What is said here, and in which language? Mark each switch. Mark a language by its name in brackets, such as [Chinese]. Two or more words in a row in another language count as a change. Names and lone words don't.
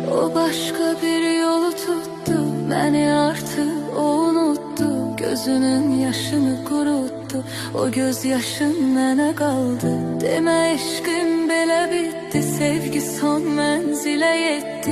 [Turkish] O başka bir yolu tuttu, beni artık o unuttu. Gözünün yaşını kuruttu, o gözyaşın [Azerbaijani] mənə qaldı. Demə eşqim belə bitti, sevgi son mənzilə yetdi.